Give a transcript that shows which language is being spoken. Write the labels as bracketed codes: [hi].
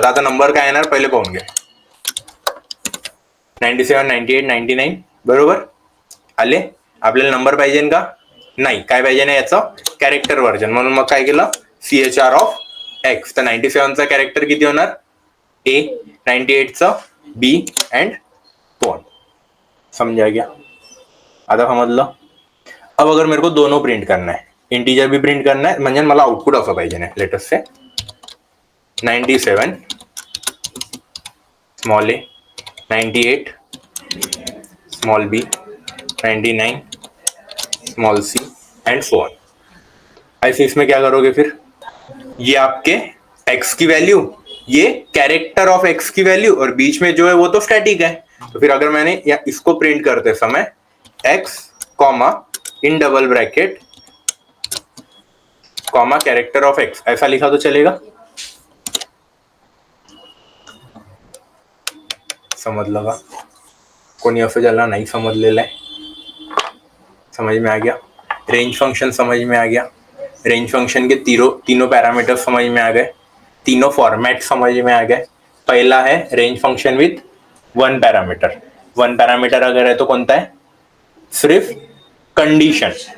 [mr] आता नंबर काय येणार पहिले पाहून घ्या. 97, 98, 99, बरोबर आले. आपल्याला नंबर पाहिजे का? नाही. काय पाहिजे ना याचं? Character version. म्हणून मग काय केलं? CHR of x. तर 97 चा कॅरेक्टर किती होणार? a, 98 चा b एंड so on. [hi] समझा गया? [mr] आता समजलं. [hi] अब अगर मेरे को दोनों प्रिंट करना है, इंटीजर भी प्रिंट करना है, [mr] म्हणजे मला आउटपुट असं पाहिजे ना. [en] Let us say 97 small a, 98 small b, 99 small c and so on. [hi] ऐसे इसमें क्या करोगे फिर? ये आपके x की वैल्यू, ये कैरेक्टर ऑफ x की वैल्यू, और बीच में जो है वो तो स्टैटिक है. तो फिर अगर मैंने या इसको प्रिंट करते समय x comma in double bracket comma character of x ऐसा लिखा तो चलेगा? [mr] समजलं का? कोणी असं ज्याला नाही समजलेलं आहे? [hi] समझ में आ गया? रेंज फंक्शन समझ में आ गया? रेंज फंक्शन के तीनों पैरामीटर समझ में आ गए. तीनों फॉर्मेट समझ में आ गए. पहला है range function with 1 parameter. 1 parameter अगर है तो कौन सा है? सिर्फ कंडीशन.